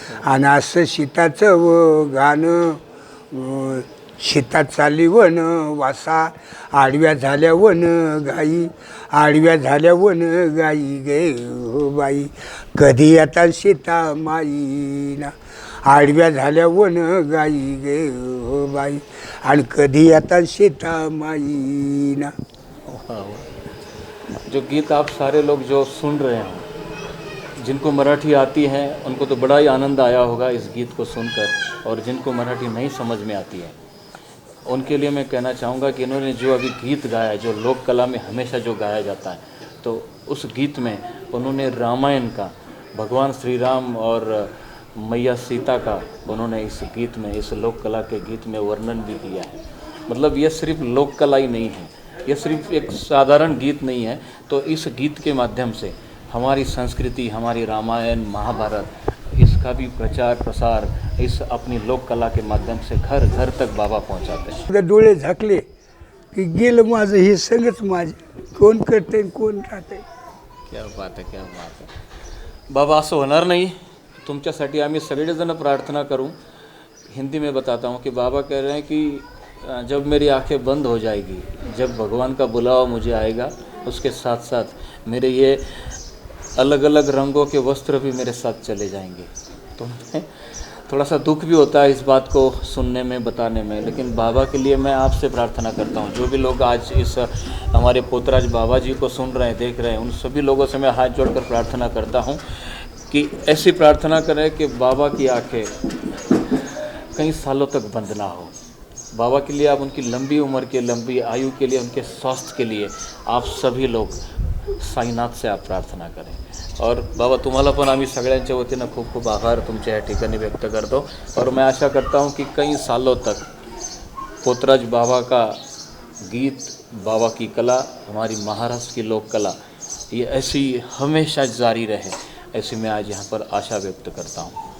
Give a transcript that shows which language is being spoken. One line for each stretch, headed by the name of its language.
Marathi: आणि असं सीताचं गाणं शेतात चाली वन वासा आडव्या झाल्या वन गाई आडव्या झाल्या वन गाई गे हो बाई कधी येतात सीता माईना आडव्या झाल्या वन गाई गे हो बाई आणि कधी येतात सीता माईना।
Hindi: जो गीत आप सारे लोग जो सुन रहे हैं, जिनको मराठी आती है उनको तो बड़ा ही आनंद आया होगा इस गीत को सुनकर, और जिनको मराठी नहीं समझ में आती है उनके लिए मैं कहना चाहूँगा कि इन्होंने जो अभी गीत गाया, जो लोक कला में हमेशा जो गाया जाता है, तो उस गीत में उन्होंने रामायण का, भगवान श्री राम और मैया सीता का उन्होंने इस गीत में, इस लोक कला के गीत में वर्णन भी किया है। मतलब ये सिर्फ लोक कला ही नहीं है, ये सिर्फ एक साधारण गीत नहीं है। तो इस गीत के माध्यम से हमारी संस्कृति, हमारी रामायण महाभारत, इसका भी प्रचार प्रसार इस अपनी लोक कला के माध्यम से घर घर तक बाबा पहुंचाते हैं।
Marathi: एकदा डोळे झाकले की गेलं माझं हे सगळंच माझे, कोण करते कोण राहते।
Hindi: क्या बात है, क्या बात है बाबा,
Marathi: असं होणार नाही। तुमच्यासाठी आम्ही सगळेजण प्रार्थना करूं।
Hindi: हिंदी में बताता हूँ कि बाबा कह रहे हैं कि जब मेरी आंखें बंद हो जाएगी, जब भगवान का बुलावा मुझे आएगा, उसके साथ साथ मेरे ये अलग अलग रंगों के वस्त्र भी मेरे साथ चले जाएंगे। तो थोड़ा सा दुख भी होता है इस बात को सुनने में, बताने में, लेकिन बाबा के लिए मैं आपसे प्रार्थना करता हूँ। जो भी लोग आज इस हमारे पोतराज बाबा जी को सुन रहे हैं, देख रहे हैं, उन सभी लोगों से मैं हाथ जोड़कर प्रार्थना करता हूँ कि ऐसी प्रार्थना करें कि बाबा की आंखें कई सालों तक बंद ना हो। बाबा के लिए आप उनकी लंबी उम्र के, लंबी आयु के लिए, उनके स्वास्थ्य के लिए आप सभी लोग साईनाथ से आप प्रार्थना करें।
Marathi: और बाबा तुम्हाला पण आम्ही सगळ्यांच्या वतीनं खूप खूप आभार तुमच्या या ठिकाणी व्यक्त करतो।
Hindi: और मैं आशा करता हूँ कि कई सालों तक पोतराज बाबा का गीत, बाबा की कला, हमारी महाराष्ट्र की लोक कला, ये ऐसी हमेशा जारी रहे, ऐसी मैं आज यहाँ पर आशा व्यक्त करता हूँ।